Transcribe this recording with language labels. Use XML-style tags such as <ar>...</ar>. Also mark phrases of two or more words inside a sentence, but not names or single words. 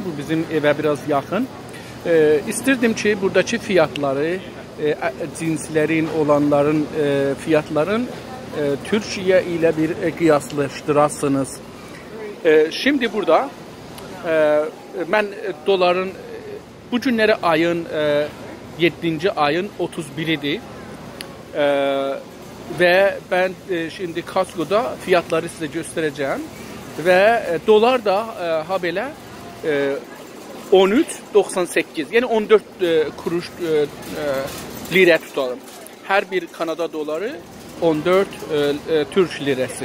<az>Bu bizim evə biraz yaxın. İstirdim ki, buradakı fiyatları, cinslərin, olanların fiyatların Türkiyə ilə bir qiyaslaşdırasınız. Şimdi burada mən doların bu günləri ayın 7. ayın 31'idir.</az> <tr>Ve ben şimdi Kasko'da fiyatları size göstereceğim. Ve dolar da ha belə 13.98, yani 14 kuruş lira tutalım. Her bir Kanada doları 14 Türk lirası.</tr>